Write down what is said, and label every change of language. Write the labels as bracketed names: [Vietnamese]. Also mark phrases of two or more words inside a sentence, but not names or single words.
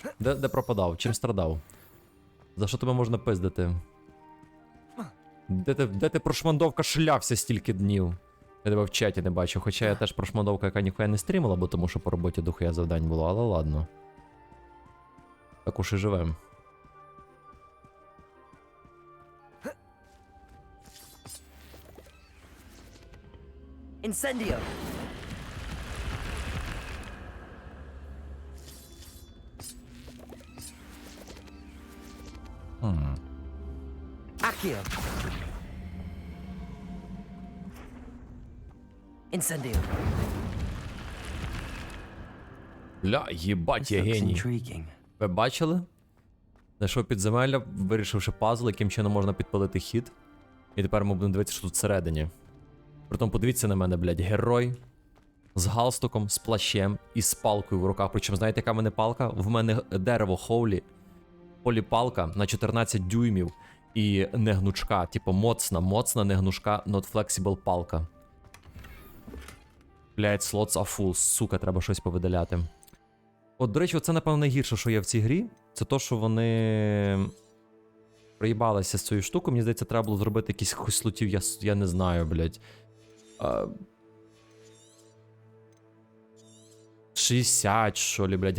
[Ukrainian] Де пропадав? Чим страдав? За що тебе можна пиздити? Де ти прошмандовка шлявся стільки днів? Я тебе в чаті не бачу, хоча я теж прошмандовка, яка ніхуя не стрімила, бо тому що по роботі дохуя завдань було, але ладно. Так уж і живем. Incendio! Accio! Incendio! Бля, їбать, я геній. Ви бачили? Знайшов підземелля, вирішивши пазл, яким чином можна підпалити хід. І тепер ми будемо дивитися, що тут всередині. Притом подивіться на мене, блядь, герой. З галстуком, з плащем і з палкою в руках. Причому, знаєте, яка в мене палка? В мене дерево Хоулі. Поліпалка на 14 дюймів. І негнучка, типу моцна негнучка, [English] not flexible палка. [Ukrainian] Блядь, [English] slots are full, [Ukrainian] сука, треба щось повидаляти. От, до речі, це, напевно, найгірше, що є в цій грі. Це то, що вони проїбалися з цією штукою. Мені здається, треба було зробити якісь слотів, я не знаю, блядь. 60, що лі, блядь.